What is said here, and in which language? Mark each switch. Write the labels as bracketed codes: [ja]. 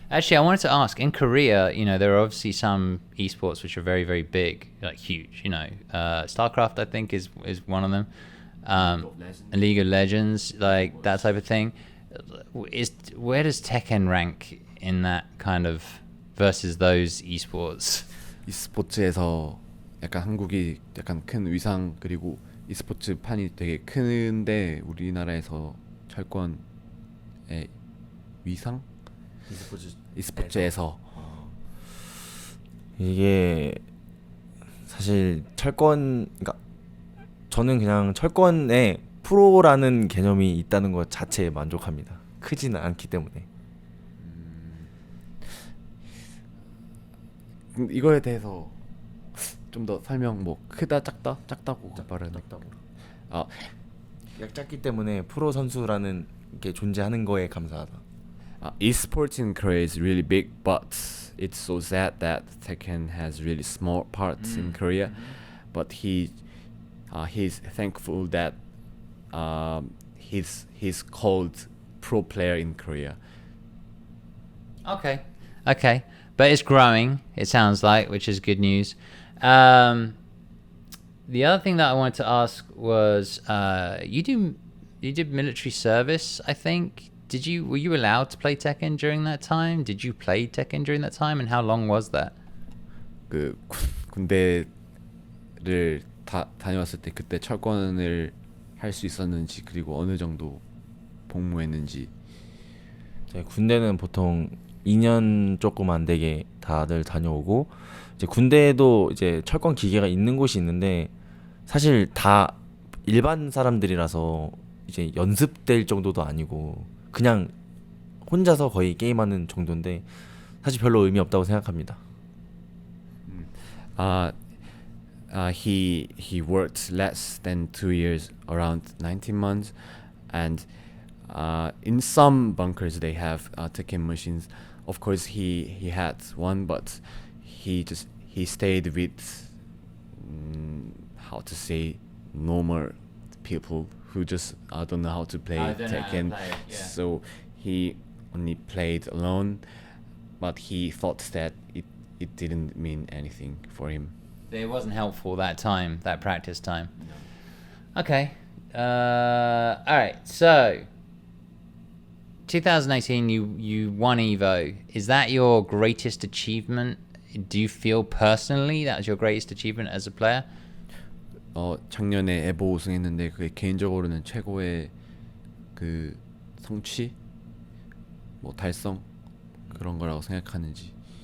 [en] Actually, I wanted to ask, in Korea, you know, there are obviously some esports which are very, very big, like huge, you know. Starcraft, I think, is one of them. League of Legends, like that type of thing. Where does Tekken rank in that kind of versus those esports? [ko] e스포츠에서 약간 한국이 약간 큰 위상 그리고 e스포츠 판이 되게 큰데 우리나라에서 철권의 위상? e스포츠에서 이게 사실 그러니까 저는 그냥 철권에 프로라는 개념이 있다는 것 자체에 만족합니다. 크지는 않기 때문에. 이거에 대해서 좀 더 설명 크다 작다고 말하는 작기 때문에 프로 선수라는 게 존재하는 거에 감사하다. [en] Esports in Korea is really big, but it's so sad that Tekken has really small parts in Korea. But he's thankful that he's called pro player in Korea. Okay. But it's growing, it sounds like, which is good news. The other thing that I wanted to ask was, you did military service, I think. Were you allowed to play Tekken during that time? Did you play Tekken during that time, and how long was that? [ko] 그 군대를 다녀왔을 때 그때 철권을 할 수 있었는지 그리고 어느 정도 복무했는지. 군대는 보통 2년 조금 안 되게 다들 다녀오고 이제 군대에도 이제 철권 기계가 있는 곳이 있는데 사실 다 일반 사람들이라서 이제 연습될 정도도 아니고 그냥 혼자서 거의 게임하는 정도인데 사실 별로 의미 없다고 생각합니다. [en] He worked less than 2 years, around 19 months, and in some bunkers they have Tekken machines. Of course, he had one, but he stayed with how to say normal people who just don't know how to play Tekken. So he only played alone, but he thought that it didn't mean anything for him. It wasn't helpful that time, that practice time. No. Okay. All right. So 2018, you won Evo. Is that your greatest achievement? Do you feel personally that was your greatest achievement as a player? [ko] 작년에 에보 우승했는데 그게 개인적으로는 최고의 그 성취, 달성 그런 거라고 생각하는지.